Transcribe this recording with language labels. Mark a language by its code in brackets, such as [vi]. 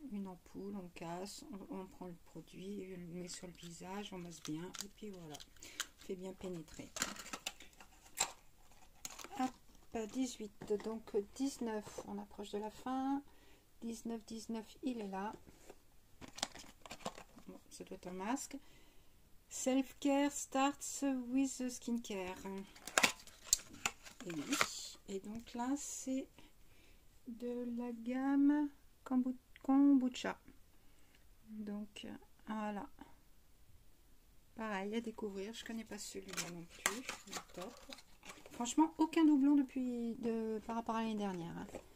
[fr] Une ampoule, on casse, on prend le produit, on le met sur le visage, on masse bien et puis voilà, on fait bien pénétrer. Hop, 18, donc 19, on approche de la fin. 19, il est là. Bon, ça doit être un masque. [en] Self-care starts with the skincare. [fr] Et oui, et donc là c'est de la gamme kombucha. Donc voilà, pareil à découvrir. Je connais pas celui-là non plus. Top. Franchement, aucun doublon par rapport à l'année dernière, hein.